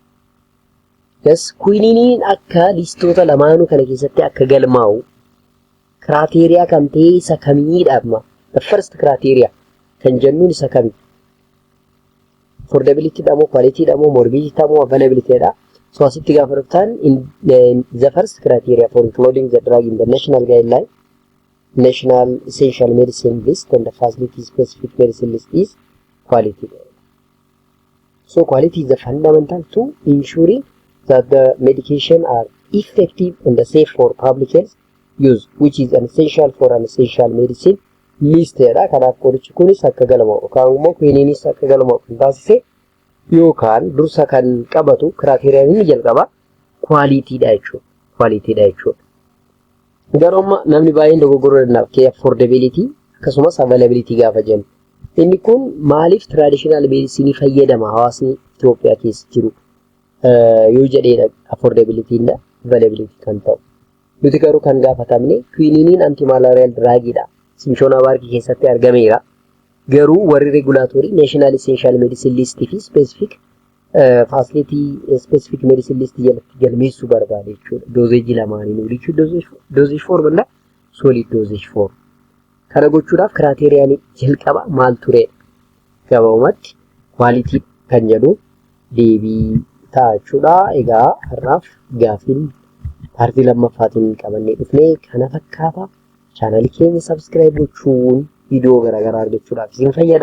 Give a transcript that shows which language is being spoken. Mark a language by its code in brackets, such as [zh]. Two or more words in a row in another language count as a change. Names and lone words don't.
[om] Yes, quinine akka listoota lamaanuu kana keessatti akka galmaa'u criteria kan ta'e isa kamiidhaama. [en] The first criteria [om] kan jennuun isa kami? Affordability dhamo, quality dhamo, morbidity dhamo, availability dha. [en] So [om] asitti gaafa dhuftan [en] in the first criteria for including the drug in the national guideline, National Essential Medicine List and the Facility Specific Medicine List is quality. So quality is the fundamental to ensuring that the medication are effective and safe for public health use, which is an essential for an essential medicine list. [om] Kanaaf qorichi kunis akka galmaa'u yookaan immoo quininis akka galmaa'u kan taasise yookaan dursa kan qabatu criteria inni jalqaba quality dha jechuudha. Quality dha jechuudha. Garuu namni baay'een dogoggoruu danda'a kee affordability akkasumas availability gaafa jennu. Inni kun maaliif [en] traditional medicine [om] fayyadama hawaasni Itoophiyaa keessa jiru yoo jedhee [en] affordability and availability [om] kan ta'u. Nuti garuu kan gaafatamne [en] quinine anti-malarial drug [om] dha. Cinchona barkii keessatti argameera. Garuu warri regulatory [en] National Essential Medicine List [om] fi [en] Specific Facility Specific Medicine List [om] jalatti galmeessuu barbaade jechuudha. [en] Dosage lamaaniin liquid dosage form and solid dosage form. [om] Kana gochuudhaaf criteria jalqaba maal ture? Gabaabumatti quality kan jedhu deebii taa'achuudha. Egaa har'aaf gaafiin paartii lammaffaatiin qabannee dhufnee kana fakkaata. Channel keenya subscribe gochuun video garaagaraa argachuudhaaf isin fayyada.